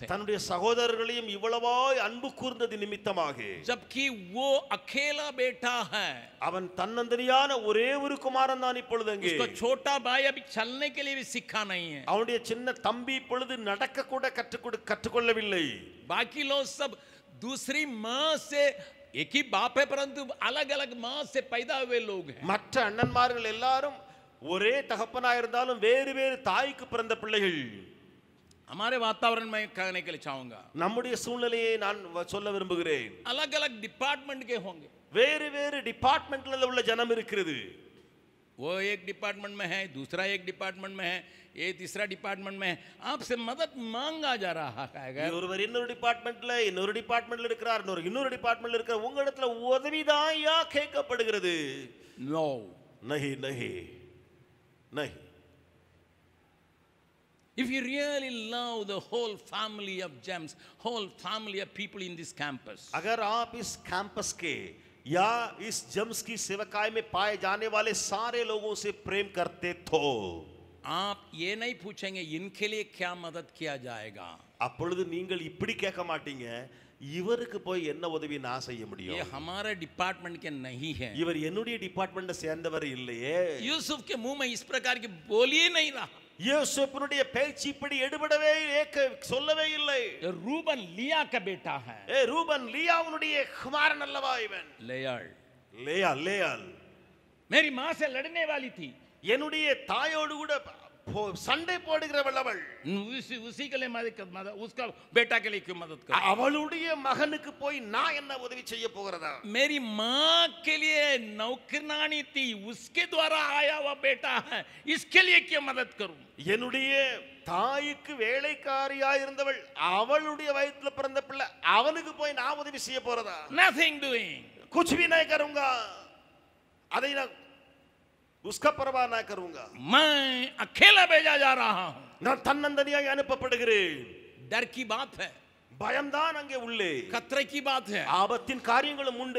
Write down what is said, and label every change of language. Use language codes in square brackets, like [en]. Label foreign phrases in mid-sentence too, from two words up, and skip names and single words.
[ta] தன்னுடைய சகோதரர்களையும் இவ்வளவாய் அன்பு கூர்ந்தது நிமித்தமாக, [hi] जबकि वो अकेला बेटा है, [ta] அவன் தன்னந்தனியான ஒரே ஒரு குமாரன் தான் இப்பொழுது அங்கே. [hi] उसको छोटा भाई अभी चलने के लिए भी सीखा नहीं है, [ta] அவனுடைய சின்ன தம்பி இப்பொழுது நடக்க கூட கற்றுக்கொள்ளவில்லை. [hi] बाकी लोग सब दूसरी माँ से, एक ही बाप है परंतु अलग अलग माँ से पैदा हुए लोग हैं. [ta] மற்ற அண்ணன்மார்கள் எல்லாரும் ஒரே தகப்பனாய் இருந்தாலும் வேறு வேறு தாய்க்கு பிறந்த பிள்ளைகள். [hi] हमारे वातावरण में कहने के लिए चाहूंगा, [ta] நம்முடைய சூழ்நிலையை நான் சொல்ல விரும்புகிறேன். [hi] अलग अलग डिपार्टमेंट के होंगे. [ta] வேறு வேறு டிபார்ட்மெண்ட்ல உள்ள ஜனம் இருக்கிறது. [hi] वो एक डिपार्टमेंट में है, दूसरा एक डिपार्टमेंट में है, ये तीसरा डिपार्टमेंट में है. आपसे मदद मांगा जा रहा है. [ta] ஒருவர் இன்னொரு டிபார்ட்மெண்ட்ல இருக்கிறார், இன்னொரு டிபார்ட்மெண்ட்ல இருக்கிறார். உங்க இடத்துல உதவிதான் யா கேட்கப்படுகிறது. [en] नो, [hi] नहीं नहीं नहीं. [en] if you really love the whole family of gems, whole family of people in this campus, [hi] अगर आप इस कैंपस के या इस जेम्स की सेवकाई में पाए जाने वाले सारे लोगों से प्रेम करते तो आप ये नहीं पूछेंगे इनके लिए क्या मदद किया जाएगा. [ta] அப்பொழுது நீங்கள் இப்படி கேட்க மாட்டீங்க, இவருக்கு போய் என்ன உதவி நான் செய்ய [hi] ये [ta] முடியும், [hi] हमारे डिपार्टमेंट के नहीं है. [ta] இவர் என்னுடைய டிபார்ட்மெண்ட்ல சேர்ந்தவர் இல்லையே. [hi] यूसुफ के मुंह में इस प्रकार की बोली ही नहीं रहा. [ta] யோசேப்புனுடைய பேச்சு இப்படி எடுபடவே சொல்லவே இல்லை. [hi] ये रूबन लिया का बेटा है. [ta] ரூபன் லியாவுடைய குமாரன் அல்லவா இவன்? லேயாள் [hi] मेरी माँ से लड़ने वाली थी, [ta] என்னுடைய தாயோடு கூட சண்டை போடுகிறவள் அவள். [hi] उसी के लिए मदद, उसका बेटा के लिए क्यों मदद कर? [ta] அவளுடைய மகனுக்கு போய் நான் என்ன உதவி செய்ய போகிறதா? [hi] मेरी माँ के लिए नौकरानी थी, उसके द्वारा आया हुआ बेटा है, इसके लिए क्यों मदद करूं? [ta] என்னுடைய தாய்க்கு வேலைக்காரியா இருந்தவள், அவளுடைய வயித்துல பிறந்த பிள்ளை, அவனுக்கு போய் நான் உதவி செய்ய போறதா? [en] Nothing doing. [hi] कुछ भी नहीं करूंगा, [ta] அதை நான் [hi] उसका परवाह ना करूंगा. मैं अकेला भेजा जा रहा हूं. [ta] நான் தன்னந்தனியாக அனுப்பப்படுகிறேன். [hi] डर की बात है, [ta] பயம்தான் அங்கே உள்ளே, [hi] खतरे की बात है, [ta] ஆபத்தின் காரியங்களும் உண்டு.